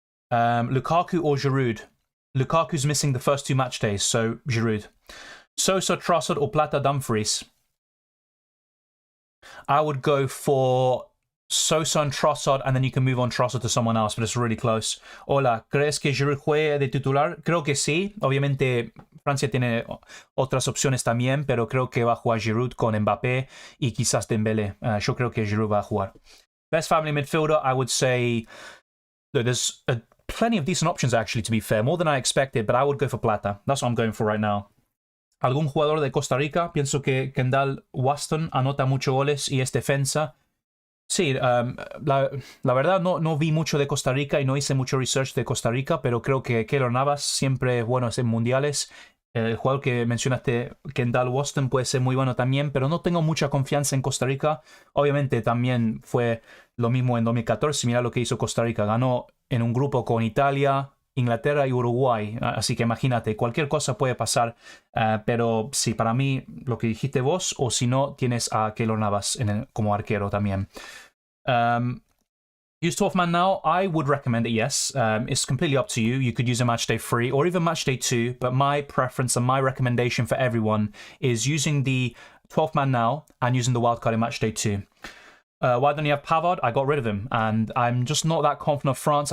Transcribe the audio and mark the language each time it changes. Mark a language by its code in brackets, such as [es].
[en] Lukaku or Giroud? Lukaku's missing the first 2 match days, so Giroud. Sosa, Trossard, or Plata, Dumfries? I would go for Sosa and Trossard, and then you can move on Trossard to someone else, but it's really close. [es] Hola, ¿crees que Giroud juegue de titular? Creo que sí. Obviamente, Francia tiene otras opciones también, pero creo que va a jugar Giroud con Mbappé y quizás Dembélé. Yo creo que Giroud va a jugar. [en] Best family midfielder, I would say... Look, there's plenty of decent options, actually, to be fair. More than I expected, but I would go for Plata. That's what I'm going for right now. [es] ¿Algún jugador de Costa Rica? Pienso que Kendall Waston anota muchos goles y es defensa. Sí, la verdad no vi mucho de Costa Rica y no hice mucho research de Costa Rica, pero creo que Keylor Navas siempre es bueno en mundiales. El jugador que mencionaste, Kendall Waston, puede ser muy bueno también, pero no tengo mucha confianza en Costa Rica. Obviamente también fue lo mismo en 2014. Mira lo que hizo Costa Rica. Ganó en un grupo con Italia, Inglaterra y Uruguay. Así que imagínate, cualquier cosa puede pasar. Pero sí, para mí, lo que dijiste vos, o si no, tienes a Keylor Navas como arquero también. [en] Use 12 man now? I would recommend it, yes. It's completely up to you. You could use a Matchday 3 or even Matchday 2, but my preference and my recommendation for everyone is using the 12 man now and using the wildcard in Matchday 2. Why don't you have Pavard? I got rid of him, and I'm just not that confident of France.